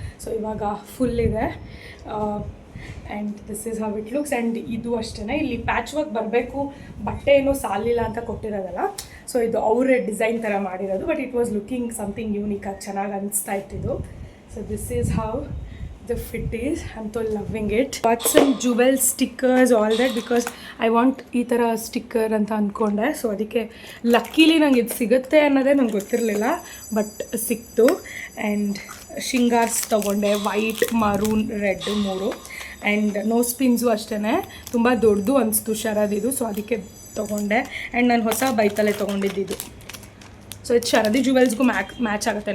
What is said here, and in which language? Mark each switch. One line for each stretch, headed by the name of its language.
Kannada: So ಇವಾಗ full ಇದೆ.
English: And this is how it looks.
Kannada: And ಇದು ಅಷ್ಟೇ, ಇಲ್ಲಿ ಪ್ಯಾಚ್ ವರ್ಕ್ ಬರಬೇಕು, ಬಟ್ಟೆ ಏನೂ ಸಾಲಿಲ್ಲ ಅಂತ ಕೊಟ್ಟಿರೋದಲ್ಲ.
English: so
Kannada: ಇದು ಅವರೇ ಡಿಸೈನ್ ಥರ ಮಾಡಿರೋದು.
English: but it was looking something unique
Kannada: ಆಗಿ ಚೆನ್ನಾಗಿ ಅನಿಸ್ತಾ ಇತ್ತಿದ್ದು.
English: So this is how the fit is. I'm so loving it. Got some jewel stickers, all that, because I want
Kannada: ಈ ಥರ ಸ್ಟಿಕ್ಕರ್ ಅಂತ ಅಂದ್ಕೊಂಡೆ. ಸೊ ಅದಕ್ಕೆ ಲಕ್ಕಿಲಿ ನಂಗೆ ಇದು ಸಿಗುತ್ತೆ ಅನ್ನೋದೇ ನಂಗೆ ಗೊತ್ತಿರಲಿಲ್ಲ, ಬಟ್ ಸಿಕ್ತು. ಆ್ಯಂಡ್ ಶಿಂಗಾರ್ಸ್ ತೊಗೊಂಡೆ, white, maroon, red 3. And nose pins ಅಷ್ಟೇ ತುಂಬ ದೊಡ್ಡದು ಅನಿಸ್ತು ಶರದಿದು, ಸೊ ಅದಕ್ಕೆ ತೊಗೊಂಡೆ. ಆ್ಯಂಡ್ ನಾನು ಹೊಸ ಬೈತಲ್ಲೇ ತೊಗೊಂಡಿದ್ದು. ಸೊ ಇದು ಶರದಿ ಜುವೆಲ್ಸ್ಗೂ ಮ್ಯಾಚ್ ಆಗುತ್ತೆ.